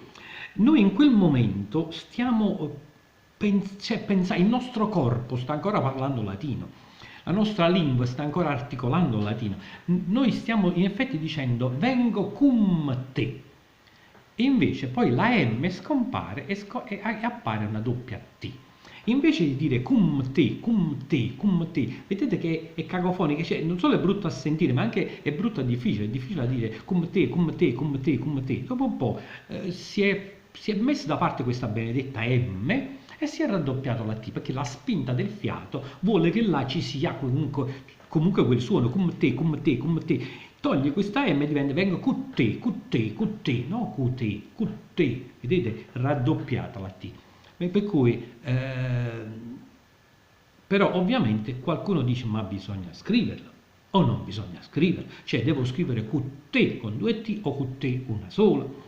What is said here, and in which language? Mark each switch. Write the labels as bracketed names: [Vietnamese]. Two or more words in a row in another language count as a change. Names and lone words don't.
[Italian] Noi in quel momento stiamo il nostro corpo sta ancora parlando latino, la nostra lingua sta ancora articolando latino. Noi stiamo in effetti dicendo vengo [Latin] cum te. [Italian] E invece poi la M scompare e appare una doppia T. Invece di dire [Latin] cum te, cum te, cum te, [Italian] vedete che è cacofonica, cioè non solo è brutto a sentire, ma anche è brutto a difficile, è difficile da dire [Latin] cum te, cum te, cum te, cum te. [Italian] Dopo un po' si è messa da parte questa benedetta M e si è raddoppiato la T, perché la spinta del fiato vuole che là ci sia comunque quel suono, [Latin] cum te, cum te, cum te. [Italian] Toglie questa M e diventa vengo cutte, cutte, cutte, no cutte, cutte, vedete? Raddoppiata la T. Per cui, però ovviamente qualcuno dice ma bisogna scriverlo o non bisogna scriverlo, cioè devo scrivere cutte con due T o cutte una sola.